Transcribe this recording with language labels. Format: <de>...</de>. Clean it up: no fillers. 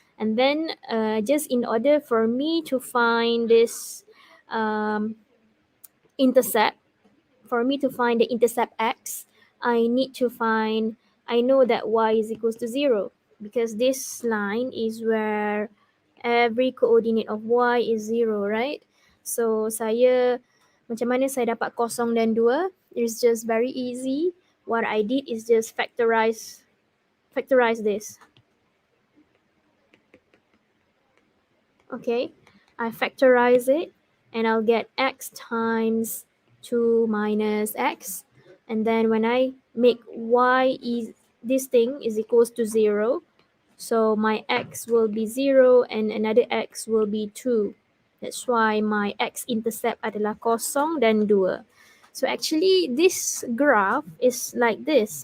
<en>And then just in order for me to find this intercept, for me to find the intercept x, I know that y is equals to 0 because this line is where every coordinate of y is 0, right?</en> <ms>So macam mana saya dapat 0 dan 2?</ms> <en>It's just very easy. What I did is just factorize this. Okay, I factorize it and I'll get x times 2 minus x. And then when I make this thing is equals to 0, so my x will be 0 and another x will be 2. That's why my x-intercept</en> <ms>adalah 0 dan 2.</ms> <en>So actually this graph is like this.</en>